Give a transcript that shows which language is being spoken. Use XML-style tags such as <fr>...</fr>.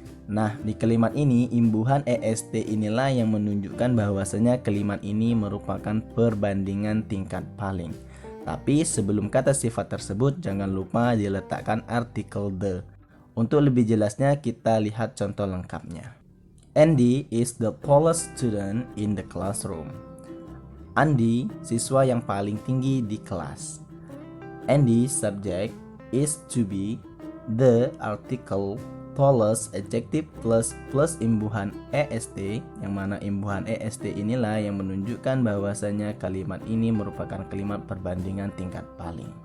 <id>Nah, di kalimat ini imbuhan est inilah yang menunjukkan bahwasanya kalimat ini merupakan perbandingan tingkat paling. Tapi sebelum kata sifat tersebut jangan lupa diletakkan artikel the. Untuk lebih jelasnya kita lihat contoh lengkapnya.</id> <en>Andy is the tallest student in the classroom.</en> <id>Andy siswa yang paling tinggi di kelas.</id> <en>Andy subject is to be, the article tallest adjective plus</en> <id>imbuhan est, yang mana imbuhan est inilah yang menunjukkan bahwasanya kalimat ini merupakan kalimat perbandingan tingkat paling.</id>